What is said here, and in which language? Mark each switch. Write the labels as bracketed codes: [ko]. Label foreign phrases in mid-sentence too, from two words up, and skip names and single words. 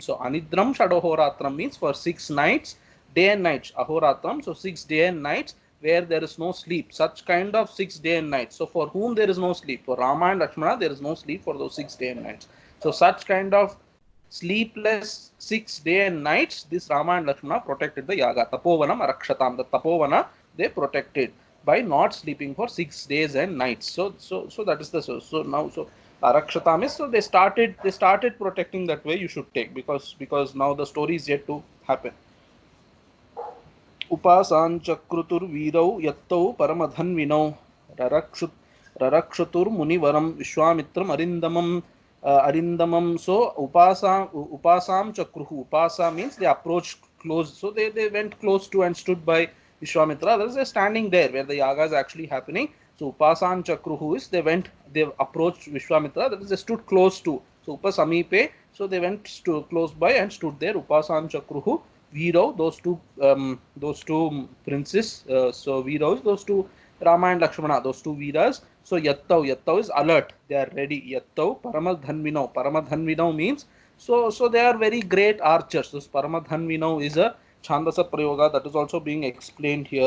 [en] So [sa] अनिद्रं षडहोरात्रम् [en] means for 6 nights, day and nights, ahoratram, so 6 days and nights where there is no sleep. Such kind of 6 days and nights. So for whom there is no sleep? For Rama and Lakshmana, there is no sleep for those 6 days and nights. So such kind of sleepless 6 days and nights, this Rama and Lakshmana protected the yaga. [sa] तपोवनम् अरक्षताम्. [en] The tapovana they protected by not sleeping for 6 days and nights. So that is the so now arakshatam is, so they started protecting that way. You should take because now the story is yet to happen. [sa] उपसंचक्रतुर्वीरौ यत्तौ परमधन्विनौ ररक्षतुः मुनिवरं विश्वामित्रम् अरिन्दमम्. So उपसं चक्रतुः. [en] Upasa means they approached close. So they went close to and stood by Vishwamitra. That is, they're standing there where the yaga is actually happening. So [sa] उपसं चक्रतुः [en] is they approached Vishwamitra. That is, they stood close to. So upasamipe. So they went close by and stood there. [sa] उपसं चक्रतुः। वीरौ, [en] those two princes. So Virau, those two Rama and Lakshmana, those two Viras. So Yattau is alert. They are ready. [sa] यत्तौ परमधन्विनौ [en] means so they are very great archers. This Paramadhanvinau is a [sa] छान्दस प्रयोग [en] that is also being explained here.